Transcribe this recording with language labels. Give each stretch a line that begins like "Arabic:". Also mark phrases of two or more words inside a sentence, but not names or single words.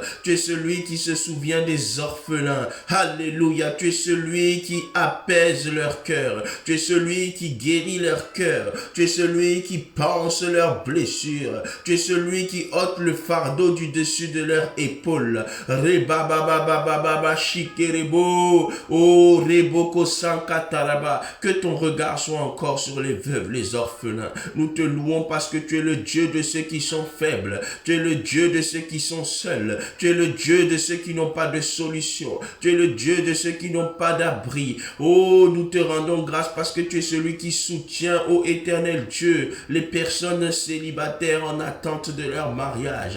French: Tu es celui qui se souvient des orphelins. Alléluia, tu es celui qui apaise leur cœur. Tu es celui qui guérit leur cœur. Tu es celui qui panse leurs blessures. Tu es celui qui ôte le fardeau du dessus de leur épaule. Rebabababababa shikerebo. Oh, reboko sankataraba. Que ton regard soit encore sur les veuves, les orphelins. Nous te louons parce que tu es le Dieu de ceux qui sont faibles. Tu es le Dieu de ceux qui sont seuls. Tu es le Dieu de ceux qui n'ont pas de solution. Tu es le Dieu de ceux qui n'ont pas d'abri. Oh, nous te rendons grâce parce que tu es celui qui soutient, ô éternel Dieu, les personnes célibataires en attente de leur mariage.